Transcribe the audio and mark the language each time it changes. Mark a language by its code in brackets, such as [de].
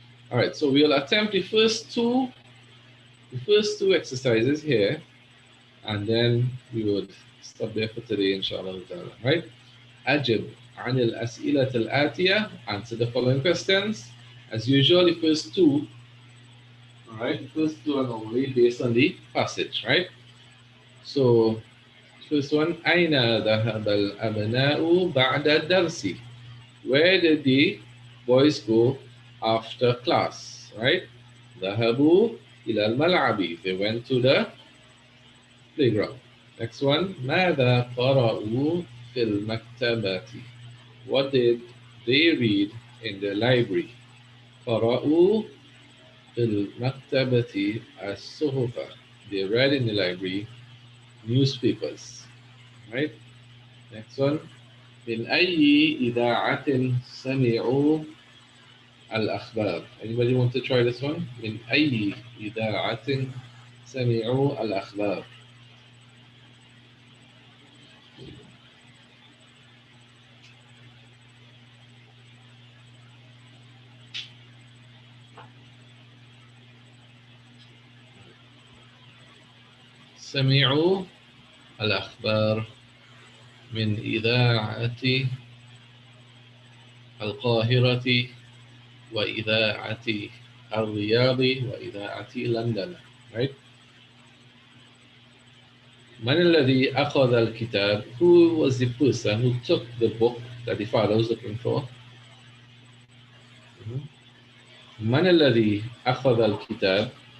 [en] All right, so we'll attempt the first two exercises here, and then we would stop there for today, inshallah ta'ala. Right? [ar] أجب عن الأسئلة الآتية. [en] Answer the following questions. As usual, the first two, all right, the first two are normally based on the passage, right? So, first one, [ar] أين ذهب الأبناء بعد الدرس? [en] Where did the boys go after class, right? [ar] ذهبوا إلى الملعب. [en] They went to the playground. Next one, [ar] ماذا قرأوا في المكتبة? [en] What did they read in the library? [ar] قرأوا في المكتبة الصحف. [en] They read in the library newspapers. Right? Next one, [ar] من أي إذاعة سمعوا الأخبار? [en] Anybody want to try this one? [ar] من أي إذاعة سمعوا الأخبار? سمعوا الأخبار من إذاعة القاهرة وإذاعة الرياض وإذاعة لندن. [en] Right? [ar] من الذي أخذ الكتاب? [en] Who was the person who took the book that the father was looking for? [ar] من الذي أخذ الكتاب?